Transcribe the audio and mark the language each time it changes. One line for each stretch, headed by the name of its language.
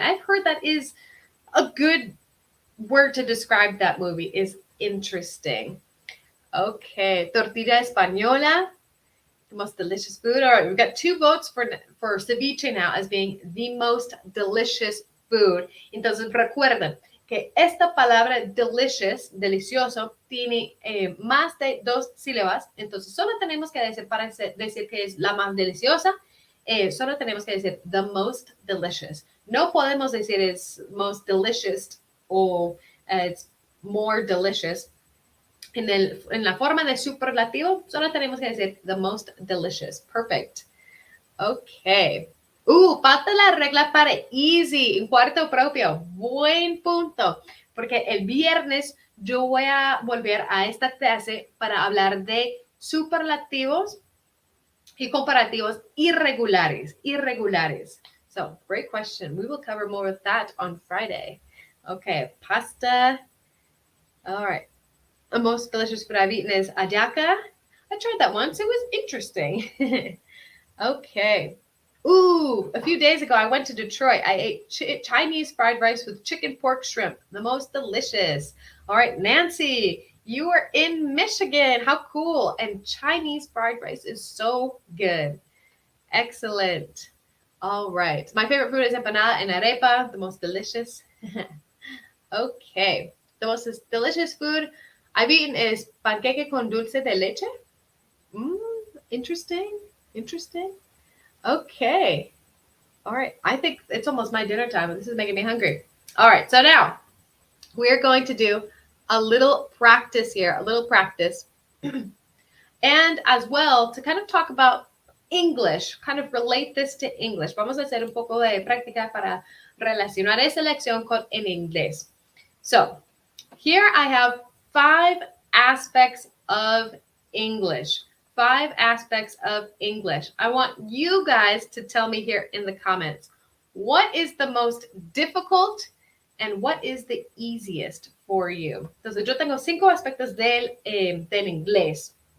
English: I've heard that is a good word to describe that movie, is interesting. Okay, tortilla española, the most delicious food. All right, we've got 2 votes for ceviche now as being the most delicious food.
Spanish: Entonces recuerden que esta palabra delicious, delicioso, tiene más de 2 sílabas. Entonces solo tenemos que decir, para decir que es la más deliciosa, solo tenemos que decir
English: the most delicious.
Spanish: No podemos decir
English: it's most delicious
Spanish: o
English: it's more delicious.
Spanish: En la forma de superlativo, solo tenemos que decir
English: the most delicious. Perfect. Okay.
Spanish: Falta la regla para easy, en cuarto propio. Buen punto. Porque el viernes yo voy a volver a esta clase para hablar de superlativos y comparativos irregulares.
English: So, great question. We will cover more of that on Friday. Okay, pasta. All right. The most delicious food I've eaten is ajaca. I tried that once. It was interesting. Okay. A few days ago, I went to Detroit. I ate Chinese fried rice with chicken, pork, shrimp. The most delicious. All right, Nancy, you are in Michigan. How cool. And Chinese fried rice is so good. Excellent. All right. My favorite food is empanada and arepa. The most delicious. Okay. The most delicious food I've eaten is
Spanish: panqueque con dulce de leche.
English: Interesting. Okay. All right. I think it's almost my dinner time, and this is making me hungry. All right. So now we're going to do a little practice here, and as well to kind of talk about English, kind of relate this to English.
Spanish: Vamos a hacer un poco de práctica para relacionar esa lección con en inglés.
English: So here I have 5 aspects of English. 5 aspects of English. I want you guys to tell me here in the comments, what is the most difficult and what is the easiest for you?
Spanish: Entonces, yo tengo 5 aspectos del inglés.